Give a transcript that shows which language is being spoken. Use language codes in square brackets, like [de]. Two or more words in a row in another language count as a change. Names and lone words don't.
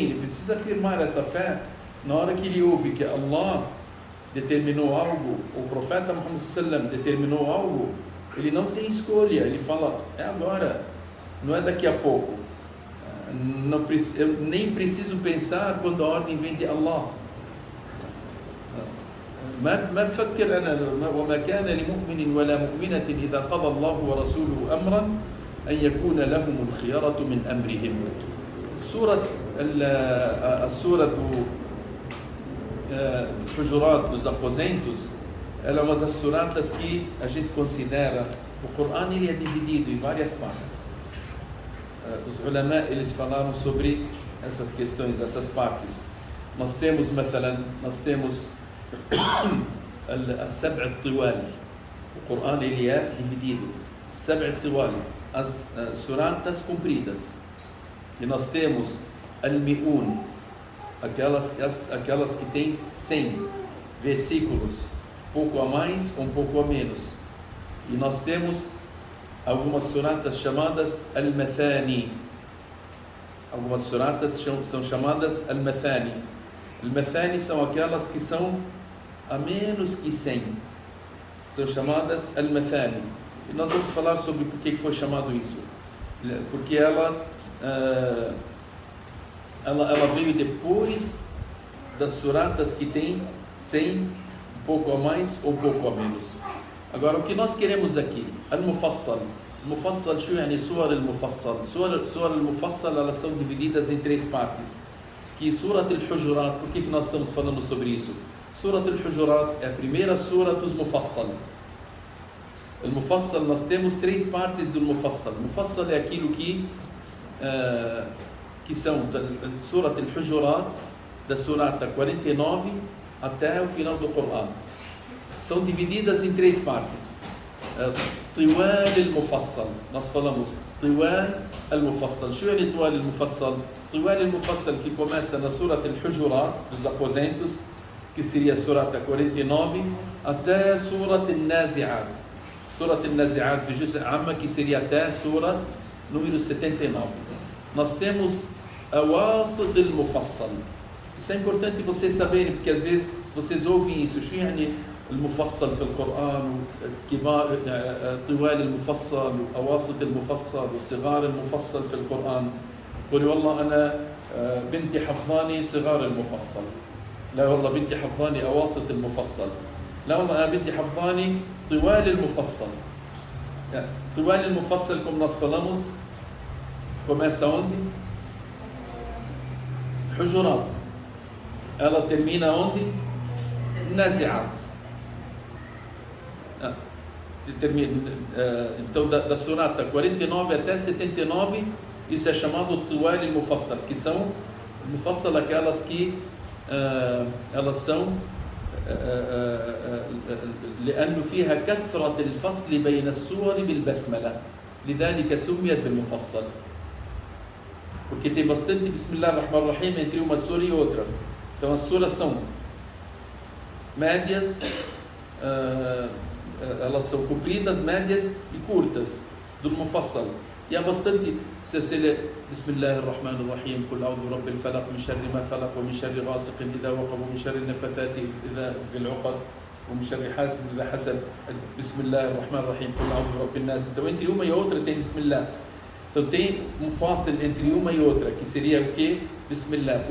[pt] Ele precisa afirmar essa fé na hora que ele ouve que Allah determinou algo, o profeta Muhammad sallam determinou algo, ele não tem escolha, ele fala, é agora, não é daqui a pouco. Não, eu nem preciso pensar quando a ordem vem de Allah. [ar] ما بفكر أنا وما كان لمؤمن ولا مؤمنة إذا قضى الله ورسوله أمرا أن يكون لهم الخيرة من أمرهم. [pt] السورة Hujurat dos Aposentos, ela é uma das suratas que a gente considera, o Corão ele é dividido em várias partes. Os ulama eles falaram sobre essas questões, essas partes. Nós temos [ar] السبع الطوال. [pt] O Corão ele é dividido, [ar] سبع الطوال, [pt] as suratas compridas. E nós temos al-mi'un, aquelas que têm 100 versículos, pouco a mais ou um pouco a menos. E nós temos algumas suratas chamadas al-mathani. Algumas suratas são chamadas al-mathani. Al-mathani são aquelas que são a menos que 100. São chamadas al-mathani. E nós vamos falar sobre por que foi chamado isso. Porque ela veio depois das suratas que tem 100, um pouco a mais ou um pouco a menos. Agora, o que nós queremos aqui, [ar] al-mufassal. Mufassal, شو يعني سور المفصل? سور المفصل, [pt] elas são divididas em 3 partes. Que Surat al-Hujurat, por que nós estamos falando sobre isso? Surat al-Hujurat é a primeira sura dos Mufassal. Al-Mufassal, nós temos 3 partes do Mufassal. Mufassal é aquilo que são da Surat al-Hujurat, da surata 49 até o final do Corão. São divididas em 3 partes. [ar] طوال المفصل. [pt] Nós falamos [ar] طوال المفصل. [pt] O que é [ar] طوال المفصل? طوال المفصل [pt] que começa na Surat al-Hujurat, dos Aposentos, que seria a surata 49, até Surat al-Nazi'at. Surat al-Nazi'at de Juz' Amma, que seria até a sura número 79. Nós temos a [ar] وسط المفصل. [pt] Isso é importante vocês saberem, porque às vezes vocês ouvem isso. [ar] شو يعني المفصل في القرآن؟ كبار طوال المفصل وأواسط المفصل وصغار المفصل في القرآن. قولي والله أنا بنتي حفظاني صغار المفصل. لا والله بنتي حفظاني أواسط المفصل. لا والله أنا بنتي حفظاني طوال المفصل. طوال المفصل, [pt] como nós falamos, começa onde? Hujurat. Ela termina onde? Nazi'at. Então da surata 49 até 79, isso é chamado [ar] طوال المفصل, [pt] que são Mufassal aquelas que elas são [ar] لأنه فيها كثرة الفصل بين السور بالبسملة لذلك سميت بالمفصل, [pt] porque tem bastante [ar] بسم الله الرحمن الرحيم [pt] entre uma sura e outra. Então as suras são médias, elas são compridas, médias e curtas do Mufassal. E há bastante, se você lê [ar] بسم الله الرحمن الرحيم قل أعوذ برب الفلق من شر ما فلق ومن شر غاسق إذا وقب ومن شر النفاثات في العقد ومن شر حاسد إذا حسد. بسم الله الرحمن الرحيم قل أعوذ برب الناس. [pt] Então entre uma e outra tem Bismillah. Então tem um fácil entre uma e outra, que seria o quê?